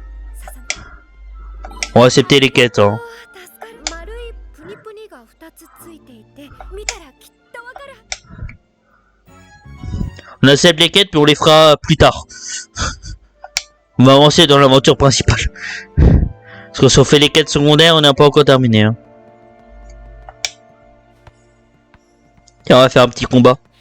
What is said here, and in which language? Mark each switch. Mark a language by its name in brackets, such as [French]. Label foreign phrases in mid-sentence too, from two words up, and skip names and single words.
[French] On va accepter les quêtes, hein. [Japanese] 丸いプニプニが2つついていて見たらきっとわかる。 [French] On accepte les quêtes, puis on les fera plus tard. On va avancer dans l'aventure principale. Parce que si on fait les quêtes secondaires, on n'a pas encore terminé. Hein. Tiens, on va faire un petit combat.